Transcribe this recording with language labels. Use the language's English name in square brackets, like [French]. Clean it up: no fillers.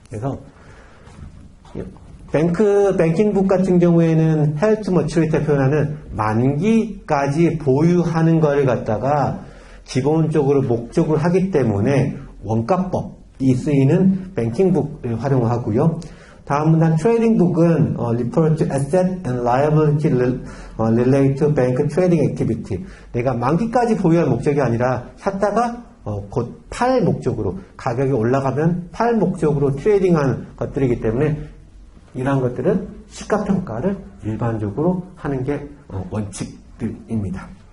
[Korean] 그래서 뱅킹북 같은 경우에는 헬트 머추리티 표현하는 만기까지 보유하는 거를 갖다가 기본적으로 목적을 하기 때문에 원가법이 쓰이는 뱅킹북을 활용하고요. 다음 문장 트레이딩북은 [English] refer to asset and liability relate to bank trading activity. [Korean] 내가 만기까지 보유할 목적이 아니라 샀다가 곧 팔 목적으로, 가격이 올라가면 팔 목적으로 트레이딩하는 것들이기 때문에 이러한 것들은 시가평가를 일반적으로 하는 게 원칙들입니다.